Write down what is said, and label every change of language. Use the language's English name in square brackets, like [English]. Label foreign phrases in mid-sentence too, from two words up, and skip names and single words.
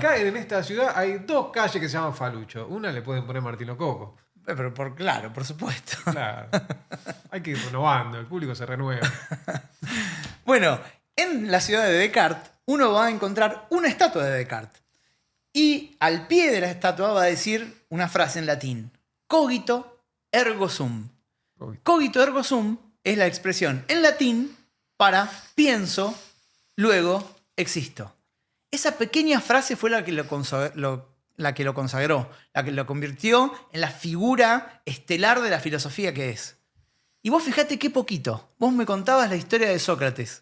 [Spanish] Acá en esta ciudad hay 2 calles que se llaman Falucho. Una le pueden poner Martino Coco. Pero claro, por supuesto. Claro. Hay que ir renovando, el público se renueva. Bueno, en la ciudad de Descartes uno va a encontrar una estatua de Descartes. Y al pie de la estatua va a decir una frase en latín. [Latin] Cogito ergo sum. Cogito ergo sum [Spanish] es la expresión en latín para pienso, luego existo. Esa pequeña frase fue la que lo consagró, la que lo convirtió en la figura estelar de la filosofía que es. Y vos fijate qué poquito. Vos me contabas la historia de Sócrates.